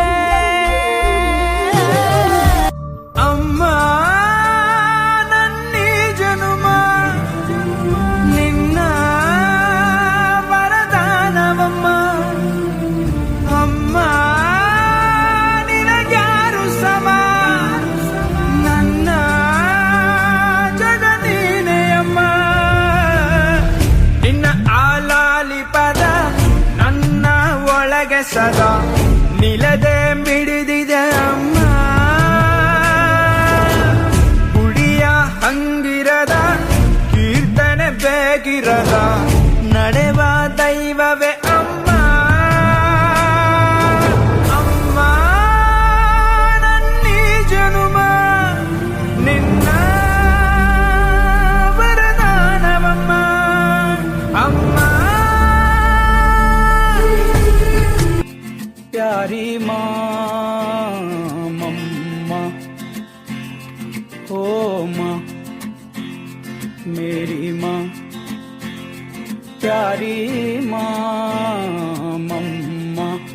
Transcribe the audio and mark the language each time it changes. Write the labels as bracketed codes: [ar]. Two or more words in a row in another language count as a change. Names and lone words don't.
[kn] ಅಮ್ಮಾ ನನ್ನಿ ಜನುಮಾ ನಿನ್ನ ವರದಾನವಮ್ಮಾ ಅಮ್ಮಾ ನಿನಗ್ಯಾರು ಸಮಾ ನನ್ನ ಜಗನೀನೇ ಅಮ್ಮಾ ನಿನ್ನ ಆಲಾಲಿ ಪದ ನನ್ನ ಒಳಗೆ ಸದಾ ನಿಲದೆ ಮಿಡಿದಿದೆ ಅಮ್ಮ ಗುಡಿಯ ಹಂಗಿರದ ಕೀರ್ತನೆ ಬೇಗಿರದ ನಡೆವ ದೈವವೇ ಅಮ್ಮ ಅಮ್ಮ ನನ್ನಿ ಜನುಮ ನಿನ್ನ ವರದಾನವಮ್ಮ ಅಮ್ಮ [hi] प्यारी माँ मम्मा ओ माँ मेरी माँ प्यारी माँ मम्मा